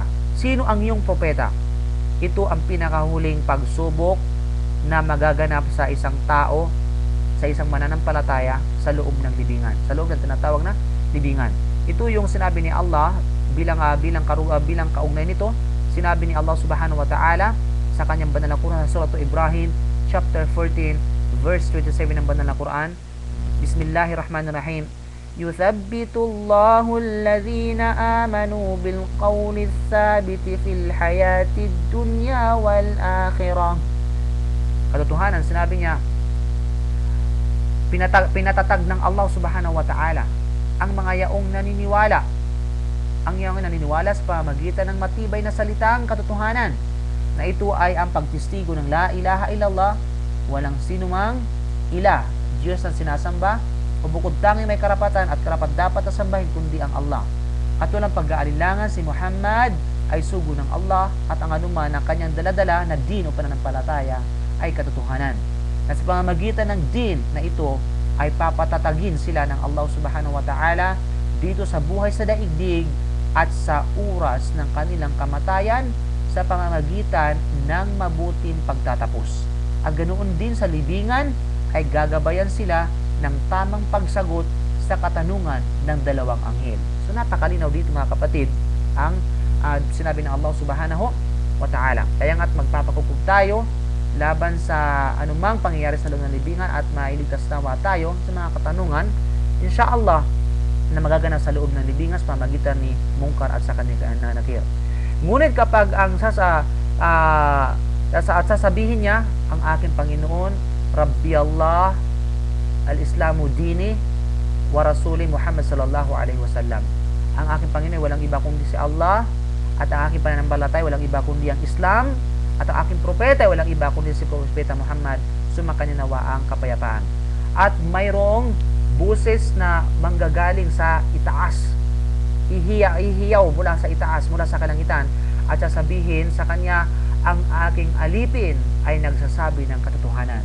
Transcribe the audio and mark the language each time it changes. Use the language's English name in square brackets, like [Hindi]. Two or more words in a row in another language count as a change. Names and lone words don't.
[Filipino] Sino ang iyong propeta? Ito ang pinakahuling pagsubok na magaganap sa isang tao, sa isang mananampalataya sa loob ng libingan, sa loob ng tinatawag na libingan. Ito yung sinabi ni Allah bilang kaugnay nito. Sinabi ni Allah [Arabic] سبحانه وتعالى [Filipino] sa kanyang banal na Quran sa Surah Ibrahim chapter 14 verse 27 ng banal na Quran. [Arabic] بسم الله الرحمن الرحيم. يثبت الله الذين آمنوا بالقول الثابت في الحياة الدنيا والآخرة. [Filipino] Katotohanan, sinabi niya, pinatatag ng Allah [Arabic] سبحانه وتعالى [Filipino] ang mga yaong naniniwala. Ang yaong naniniwala sa pamamagitan ng matibay na salitang katotohanan, na ito ay ang pagtistigo ng [Arabic] لا إله إلا الله, [Filipino] walang sinumang ilah, Diyos ang sinasamba, o bukod tanging may karapatan at karapat dapat na sambahin kundi ang Allah. At walang pag-aalinlangan si Muhammad ay sugo ng Allah, at ang anuman ng kanyang daladala na din o pananampalataya ay katotohanan. At sa pamamagitan ng din na ito ay papatatagin sila ng Allah [Arabic] سبحانه وتعالى [Filipino] dito sa buhay sa daigdig at sa oras ng kanilang kamatayan sa pamamagitan ng mabuting pagtatapos. At ganoon din sa libingan ay gagabayan sila ng tamang pagsagot sa katanungan ng dalawang anghel. So napakalinaw dito mga kapatid ang sinabi ng Allah [Arabic] سبحانه وتعالى. [Filipino] Kaya nga't magpapakupog tayo laban sa anumang pangyayari sa loob ng libingan at mailigtas nawa tayo sa mga katanungan, insyaallah, na magaganap sa loob ng libingan sa pamagitan ni Munkar at sa kanilang Nakir. Ngunit kapag ang sasabihin niya, ang aking Panginoon, [Arabic] ربي الله، الإسلام ديني، ورسولي محمد صلى الله عليه وسلم. [Filipino] Ang aking Panginoon, walang iba kundi si Allah, at ang aking pananampalataya, walang iba kundi ang Islam, at ang aking propeta, walang iba kundi si Propeta Muhammad, sumakanya nawa ang kapayapaan. At mayroong buses na manggagaling sa itaas, ihiyaw mula sa itaas, mula sa kalangitan, at sasabihin sa kanya, ang aking alipin ay nagsasabi ng katotohanan.